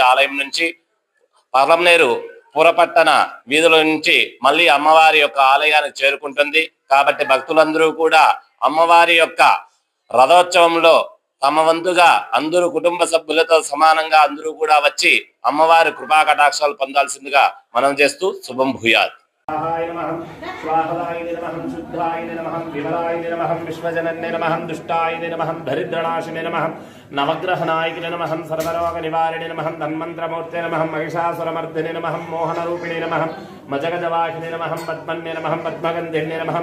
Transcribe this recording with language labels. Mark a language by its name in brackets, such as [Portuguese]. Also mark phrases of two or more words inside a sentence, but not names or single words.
[Telugu] ఆలయం నుంచి పలమనేరు పురపట్టణ వీధుల నుంచి మళ్ళీ అమ్మవారి యొక్క ఆలయానికి చేరుకుంటుంది. కాబట్టి భక్తులందరూ కూడా అమ్మవారి యొక్క రథోత్సవంలో తమ వంతుగా అందరూ కుటుంబ సభ్యులతో సమానంగా అందరూ కూడా వచ్చి అమ్మవారి కృపా కటాక్షాలు పొందాల్సిందిగా మనం చేస్తూ [Sanskrit] శుభం భూయాత్. स्वाहदाय नमः. शुद्धाय नमः. विमलाय नमः. विश्वजनन्ये नमः. दुष्टाय नमः. दरिद्रनाशिने नमः. नवग्रहनायकिने नमः. सर्वरोगनिवारिणे नमः. धन्वन्तरमूर्ते नमः. महिषासुरमर्दिने नमः. मोहनरूपिणे नमः. मजगजवाहिने नमः. पद्मन्ये नमः. पद्मगन्धिन्ये नमः.